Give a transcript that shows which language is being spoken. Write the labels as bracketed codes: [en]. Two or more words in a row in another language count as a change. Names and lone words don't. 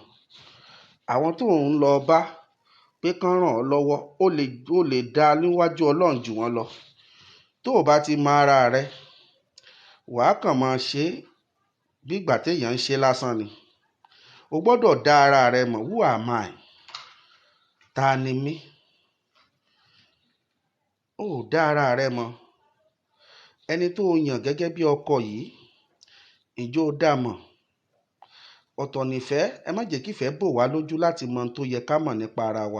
[yo] Àwọn tó ń lọ bá pé kán ràn ọ́ lọ́wọ́, ó lè dá níwájú Ọlọ́run jù wọ́n lọ. Tó o bá ti mọ ara rẹ, wàá kàn máa ṣe bí ìgbà téèyàn ń ṣe lásán ni. O gbọ́dọ̀ dá ara rẹ mọ̀. [en] Who am I? [yo] Ta ni mí? O ò dá ara rẹ mọ̀. Ẹni tó o yàn gẹ́gẹ́ bí ọkọ yìí, ǹjẹ́ o dá mọ̀? Ọ̀tọ̀ nìfẹ́. Ẹ má jẹ́ kí ìfẹ́ bò wá lójú láti mọ ohun tó yẹ ká mọ̀ nípa ara wa.